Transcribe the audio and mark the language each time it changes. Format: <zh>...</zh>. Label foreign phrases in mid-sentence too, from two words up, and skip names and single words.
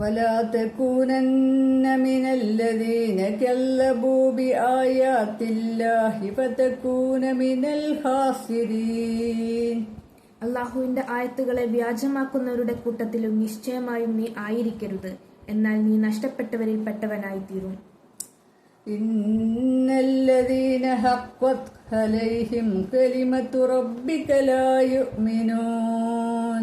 <ar>ولا تكونن من الذين كذبوا بآيات الله فتكون من الخاسرين.</ar> <ml>അള്ളാഹുവിന്റെ ആയത്തുകളെ വ്യാജമാക്കുന്നവരുടെ കൂട്ടത്തിലും നിശ്ചയമായും നീ ആയിരിക്കരുത്, എന്നാൽ നീ നഷ്ടപ്പെട്ടവരിൽ പെട്ടവനായിത്തീരും.</ml> <ar>إن الذين حقت عليهم كلمة ربك لا يؤمنون.</ar>